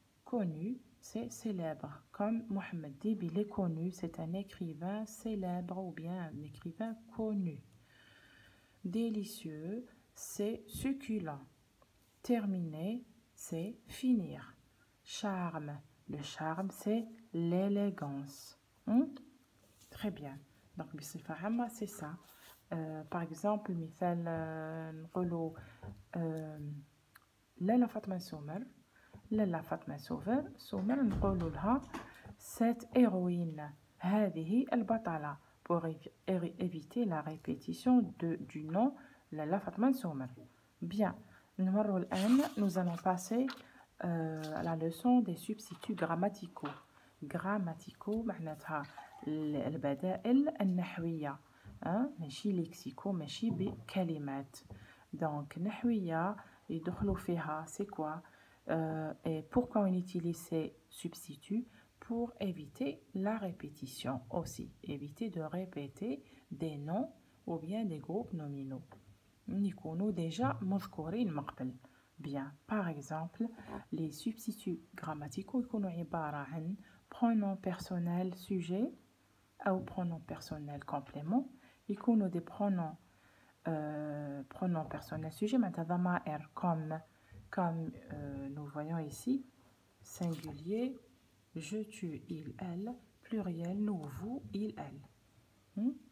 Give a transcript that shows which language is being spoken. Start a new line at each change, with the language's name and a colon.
French: Connu, c'est célèbre. Comme Mohamed Dib, il est connu, c'est un écrivain célèbre ou bien un écrivain connu. Délicieux, c'est succulent. Terminer, c'est finir. Charme. Le charme, c'est l'élégance. Très bien. Donc,
Arabic: بصفة عامة,
French: c'est ça. Par exemple,
Arabic: مثال نقولوا لالا فاطمة سومر. لالا فاطمة سومر نقولوا لها
French: cette héroïne.
Arabic: هذه البطلة.
French: Pour éviter la répétition du nom لالا فاطمة سومر. Bien. Nous allons passer à la leçon des substituts grammaticaux.
Arabic: Grammaticaux, معناتها البدائل النحوية. ماشي ليكسيكو, ماشي بكلمات.
French: Donc,
Arabic: نحوية يدخلوا فيها,
French: c'est quoi? Et pourquoi on utilise ces substituts? pour éviter la répétition aussi. Éviter de répéter des noms ou bien des groupes nominaux. Nous déjà
Arabic: مذكورين من قبل.
French: Bien, par exemple, les substituts grammaticaux
Arabic: يكونوا عبارة عن
French: pronom personnel sujet ou pronom personnel complément.
Arabic: يكونوا
French: des pronoms pronom personnel sujet
Arabic: معناتها ضمائر
French: comme nous voyons ici singulier je, tu, il, elle, pluriel nous, vous, il, elle.